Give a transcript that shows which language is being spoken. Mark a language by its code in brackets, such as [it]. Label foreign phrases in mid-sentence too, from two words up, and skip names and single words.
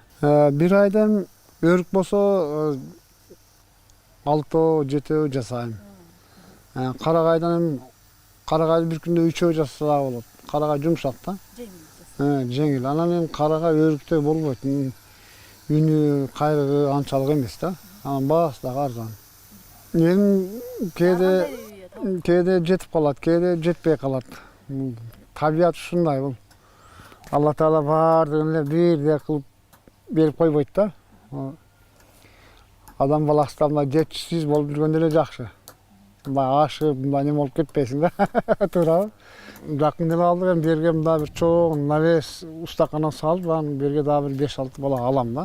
[ky] Бир айдан өрүк болсо 6-7 жасайм. Карагайдан карагайды бир күндө 3 жасаса болот. Карагай жумшак да. Жеңил. Анан эми карагай өрүктөй болбойт. Үнү, кайрыгы анчалык эмес да. Анан баасы дагы арзан. Элим кээде жетип калат, кээде жетпей калат. Tabiat ушундай бул. Алла Таала баардыгын эле бирдей кылып берип койбойт да. Адам баласы да мындай жетишсиз болуп жүргөндө эле жакшы. Мындай ашып, мындай неме болуп кетпесиң да. Туурабы? Жакын эле алдык, эми берге мындай бир чоң навес устакана салып, анан берге дагы бир 5-6 бала алам да.